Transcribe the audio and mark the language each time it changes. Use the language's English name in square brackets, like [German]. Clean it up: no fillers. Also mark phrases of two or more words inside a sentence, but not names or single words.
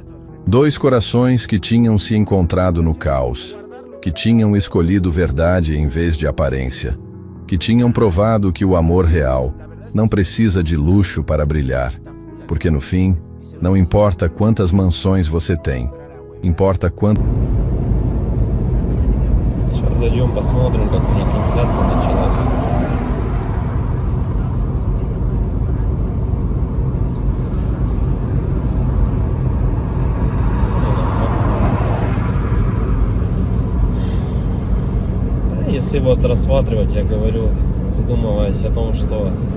[Portuguese] 2 corações que tinham se encontrado no caos. Que tinham escolhido verdade em vez de aparência. Que tinham provado que o amor real não precisa de luxo para brilhar. Porque no fim, não importa quantas mansões você tem. Importa quanto... [Russian] Сейчас зайдем, посмотрим, как у них трансляция началась. Если вот рассматривать, я говорю, задумываясь о том, что